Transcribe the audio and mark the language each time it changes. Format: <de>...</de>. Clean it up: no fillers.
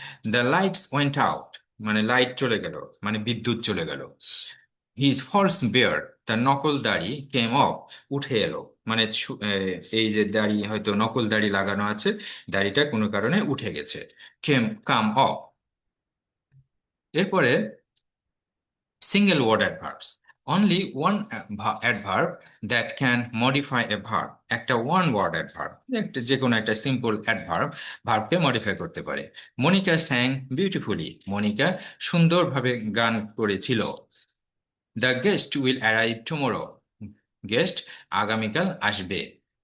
<en>the lights went out,</en> <bn>মানে light চলে গেল, মানে বিদ্যুৎ চলে গেল।</bn> <en>his false beard,</en> <bn>তার নকল দাড়ি,</bn> <en>came off,</en> <bn>উঠে এলো। মানে এই যে দাড়ি, হয়তো নকল দাড়ি লাগানো আছে, দাড়িটা কোনো কারণে উঠে গেছে।</bn> <en>Come off. এরপরে single word adverbs. Only one adverb that can modify a verb.</en> <bn>একটা one word adverb, একটা যে কোনো একটা সিম্পল অ্যাডভার্ব ভার্বকে মডিফাই করতে পারে।</bn> <en>Monica sang beautifully,</en> <bn>মনিকা সুন্দরভাবে গান করেছিল।</bn> <en>the guest will arrive tomorrow,</en> <bn>guest আগামীকাল আসবে।</bn>